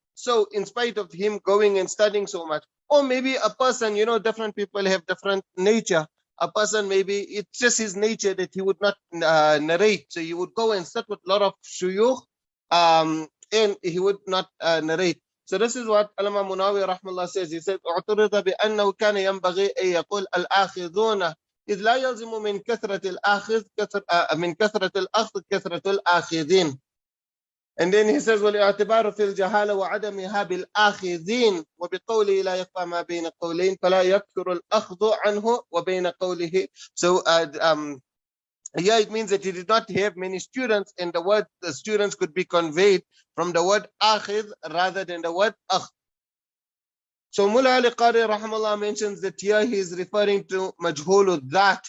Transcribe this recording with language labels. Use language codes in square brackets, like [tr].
[en] So in spite of him going and studying so much, or maybe a person, different people have different nature. A person, maybe it's just his nature that he would not narrate. So he would go and sit with a lot of shuyukh, and he would not narrate. So this is what Allama Munawi rahmallah says. He said, [ar] اعترض بأنه كان ينبغي أن يقول الآخذون إذ لا يلزم من كثرة الآخذ من كثرة الأخذ كثرة الآخذين. [en] And then he says [ar] والاعتبار في الجهالة وعدمها بالآخذين وبقوله لا يخفى ما بين قولين فلا يكثر الأخذ عنه وبين قوله. [en] So yeah, it means that he did not have many students, and the students could be conveyed from the word akhid rather than the word akh. So Mullah Ali Qari rahimahullah mentions that here he is referring to majhulud dhat.